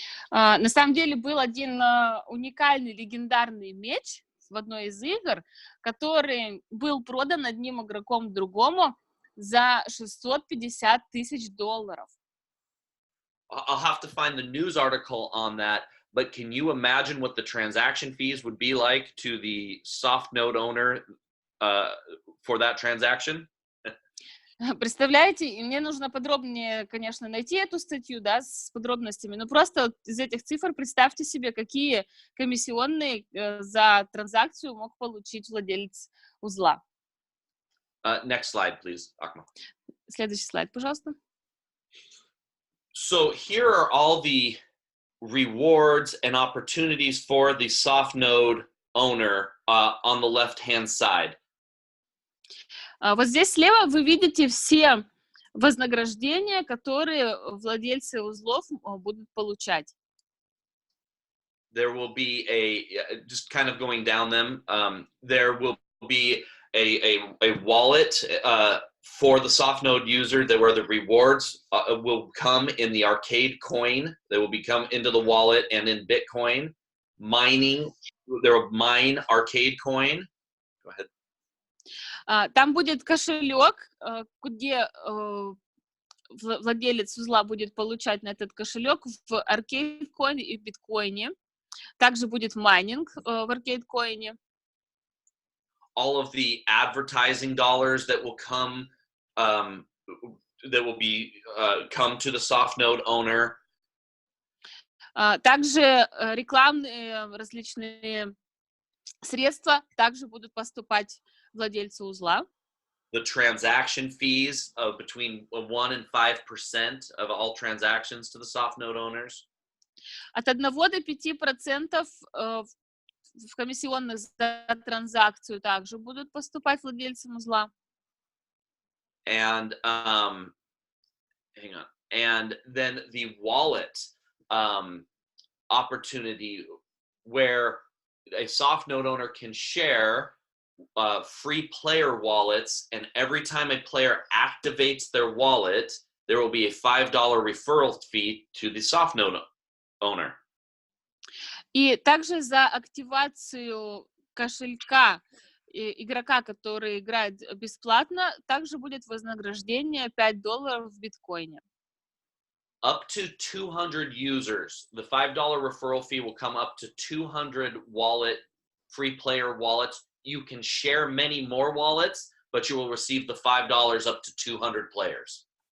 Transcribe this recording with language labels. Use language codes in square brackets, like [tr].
[ru] На самом деле был один уникальный легендарный меч в одной из игр, который был продан одним игроком другому за $650,000. [en] I'll have to find the news article on that, but can you imagine what the transaction fees would be like to the soft node owner for that transaction? [ru] Представляете, и мне нужно подробнее, конечно, найти эту статью, да, с подробностями, но просто из этих цифр представьте себе, какие комиссионные за транзакцию мог получить владелец узла. [en] Next slide, please, Akma. [ru] Следующий слайд, пожалуйста. [en] So here are all the rewards and opportunities for the soft node owner on the left-hand side. [ru] Вот здесь слева вы видите все вознаграждения, которые владельцы узлов будут получать. [en] There will be just kind of going down them, there will be a wallet for the soft node user where the rewards will come in the arcade coin. They will become into the wallet and in Bitcoin. Mining, there will mine arcade coin. Go ahead. [ru] Там будет кошелек, где владелец узла будет получать на этот кошелек в аркейд-коине и биткоине. Также будет майнинг в аркейд-коине. [en] All of the advertising dollars that will come, come to the soft node owner. [ru] Также рекламные различные средства также будут поступать владельцу узла. [en] The transaction fees of between 1 and 5% of all transactions to the soft node owners. [ru] От 1 до 5% в комиссионных за транзакцию также будут поступать владельцам узла. [en] And hang on. And then the wallet opportunity where a soft node owner can share free player wallets, and every time a player activates their wallet, there will be a $5 referral fee to the soft node owner. [ru] И также за активацию кошелька игрока, который играет бесплатно, также будет вознаграждение $5 в биткоине. [en] Up to 200 users, the $5 referral fee will come up to 200 free player wallets. You can share many more wallets, but you will receive the $5 up to 200 players.